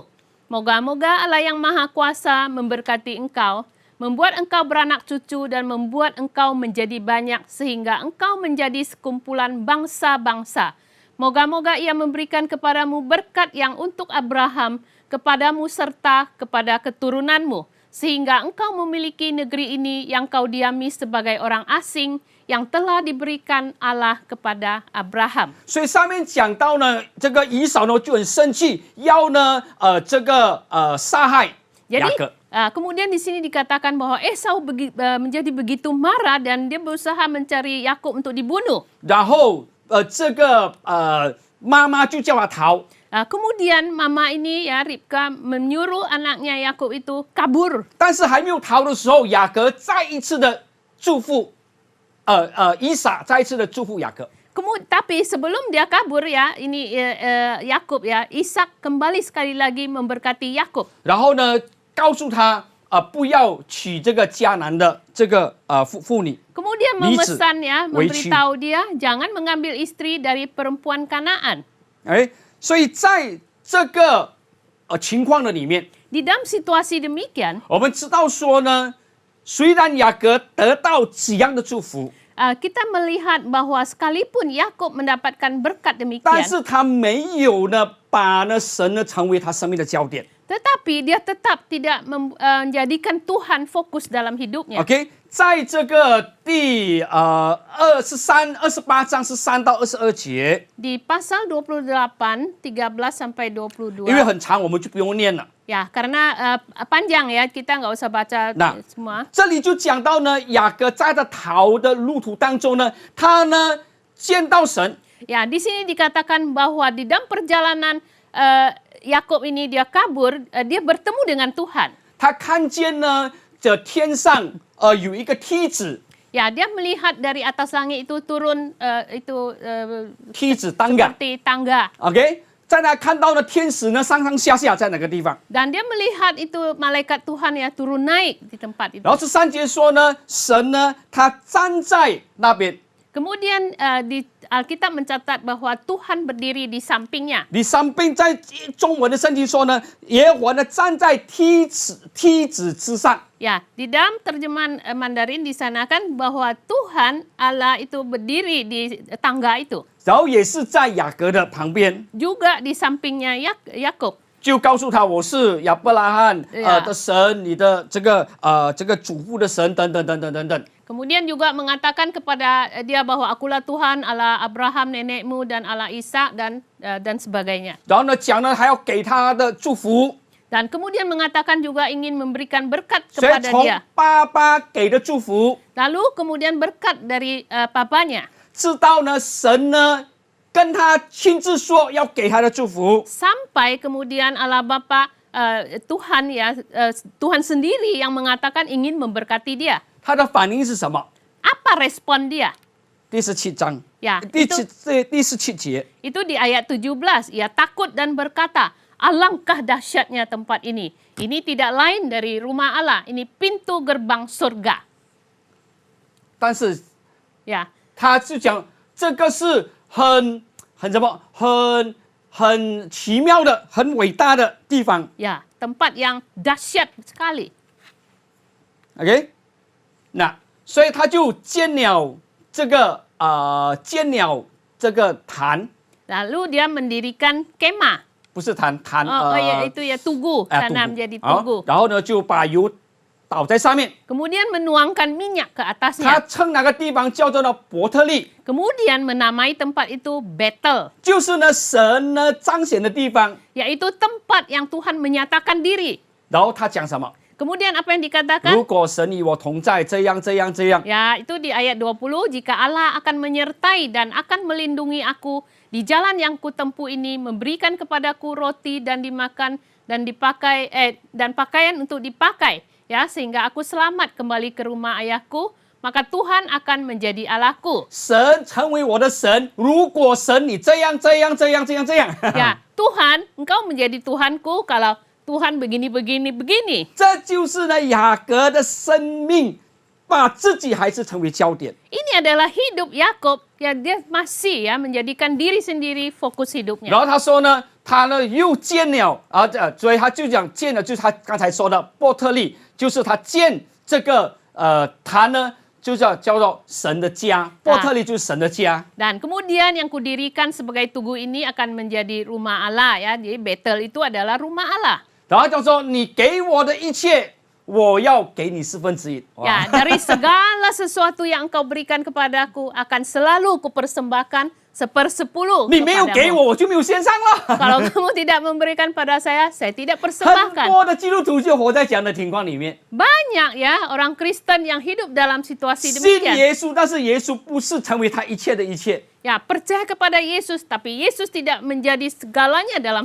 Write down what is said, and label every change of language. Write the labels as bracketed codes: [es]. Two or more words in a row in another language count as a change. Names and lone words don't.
[id] Moga-moga Allah yang Maha Kuasa memberkati engkau, membuat engkau beranak cucu dan membuat engkau menjadi banyak sehingga engkau menjadi sekumpulan bangsa-bangsa. Moga-moga ia memberikan kepadamu berkat yang untuk Abraham, kepadamu serta kepada keturunanmu, sehingga engkau memiliki negeri ini yang kau diami sebagai orang asing yang telah diberikan Allah kepada Abraham. [zh] 所以上面讲到呢，这个以扫呢就很生气，要呢杀害雅 [id] Jadi [zh] 各。 [id] kemudian di sini dikatakan bahwa Esau menjadi begitu marah dan dia berusaha mencari Yakub untuk dibunuh. [zh] 然后妈妈就叫他逃， [id] Kemudian mama ini ya Ribka menyuruh anaknya Yakub itu kabur. [zh] 但是还没有逃的时候，雅各再一次的祝福，以撒再一次的祝福雅各。 [id] Tapi sebelum dia kabur ya, ini Yakub ya, Ishak kembali sekali lagi memberkati Yakub. [zh] 然后呢，告诉他不要娶这个迦南的这个妇女。 [id] Kemudian memesan ya, memberitahu dia jangan mengambil istri dari perempuan Kanaan. [zh] 哎，所以在这个情况的里面， [id] Di dalam situasi demikian, [zh] 我们知道说呢，虽然雅各得到这样的祝福， [id] kita melihat bahwa sekalipun Yakub mendapatkan berkat [zh] 但 [id] demikian, [zh] 是他没有呢把呢神呢成为他生命的焦点。 [id] tetapi dia tetap tidak menjadikan Tuhan fokus dalam hidupnya. [zh] OK， 在这个第28章是3到22节， [id] Di pasal 28, 13 sampai 22. [zh] 因为很长，我们就不用念了。 [id] Ya, karena panjang ya, kita nggak usah baca Nah. semua. [zh] 这里就讲到呢，雅各在他逃的路途当中呢，他呢见到神， [id] Ya, di sini dikatakan bahwa di dalam perjalanan Yakub ini dia kabur, dia bertemu dengan Tuhan. [zh] 他看见呢这天上有一个梯子， [id] Ya, dia melihat dari atas langit itu turun [zh] 梯子 tangga [id] seperti tangga. [zh] OK， 在那看到呢天使呢上上下下在哪个地方？ [id] Dan dia melihat itu malaikat Tuhan ya turun naik di tempat itu. [zh] 然后13节说呢，神呢他站在那边， [id] Kemudian di Alkitab mencatat bahwa Tuhan berdiri di sampingnya. [zh] 你上边在中文的圣经说呢，耶和华呢站在梯子之上。 [id] Ya, di dalam terjemahan Mandarin di sana kan bahwa Tuhan Allah itu berdiri di tangga itu. [zh] 然后也是在雅各的旁边， [id] Juga di sampingnya Yakub. [zh] 就告诉他我是亚伯拉罕的神，你的这个祖父的神，等等等等等等。 [id] Kemudian juga mengatakan kepada dia bahwa akulah Tuhan Allah Abraham nenekmu dan Allah Ishak dan sebagainya. [zh] 然后呢，讲呢还要给他的祝福， [id] Dan kemudian mengatakan juga ingin memberikan berkat [zh] 所以 [id] kepada [zh] 从 [id] dia. [zh] 爸爸给的祝福， [id] Lalu kemudian berkat dari papanya. [zh] 知道呢神呢跟他亲自说要给他的祝福， [id] Sampai kemudian Allah Bapa Tuhan ya Tuhan sendiri yang mengatakan ingin memberkati dia. [zh] 他的反应是什么？ [id] Apa respon dia? [zh] 第17章， [id] Ya, [zh] 第 [id] itu [zh] 17节， [id] itu di ayat 17. Ia takut dan berkata, alangkah dahsyatnya tempat ini. Ini tidak lain dari rumah Allah. Ini pintu gerbang surga. [zh] 但是 [id] Ya, [zh] 他就讲这个是很什么，很奇妙的、很伟大的地方。 [id] ya, tempat yang dahsyat sekali. [zh] OK， 那所以他就建了这个坛， [id] Lalu dia mendirikan kemah. [zh] 不是坛 [id] ya, itu ya tugu, karena menjadi [zh] 好 [id] tugu. [zh] 然后呢就把油倒在上面， [id] Kemudian menuangkan minyak ke [zh] 他 [id] atasnya. [zh] 称那个地方叫做呢伯特利， [id] Kemudian menamai tempat itu Bethel, [zh] 就是呢神呢彰显的地方。 [id] yaitu tempat yang Tuhan menyatakan diri. [zh] 然后他讲什么？ [id] Kemudian apa yang dikatakan? [zh] 如果神与我同在，这样这样这样。 [id] Ya, itu di ayat 20, jika Allah akan menyertai dan akan melindungi aku di jalan yang kutempuh ini, memberikan kepadaku roti dan dimakan dan dipakai dan pakaian untuk dipakai, ya, sehingga aku selamat kembali ke rumah ayahku, maka Tuhan akan menjadi Allahku. [zh] 神成为我的神，如果神你这样这样这样这样这样， [id] Ya, Tuhan, engkau menjadi Tuhanku kalau Tuhan begini, begini, begini. [zh] 这就是呢雅各的生命，把自己还是成为焦点。 [id] Ini adalah hidup Yakub, ya dia masih ya menjadikan diri sendiri fokus [zh] 然 [id] hidupnya. [zh] 后他说呢，他呢又建了所以他就讲建了，就是他刚才说的伯特利，就是他建这个坛呢， 就叫做神的家，伯特利就是神的家。 [id] Dan kemudian yang kudirikan sebagai tugu ini akan menjadi rumah Allah ya. Jadi Betel itu adalah rumah Allah. [zh] 然后就说你给我的一切，我要给你1/4。 [id] Ya, dari segala sesuatu yang engkau berikan kepadaku akan selalu kupersembahkan 1/10 [zh] 你没有给 [id] kepadamu. [zh] 我，我就没有献上了。 [id] Kalau kamu tidak memberikan pada saya tidak [zh] 很 [id] persembahkan. [zh] 多的基督徒就活在这样的情况里面， [id] Banyak ya orang Kristen yang hidup dalam situasi [zh] 信 [id] demikian. [zh] 耶稣，但是耶稣不是成为他一切的一切， [id] Ya, percaya kepada Yesus, tapi Yesus tidak menjadi segalanya dalam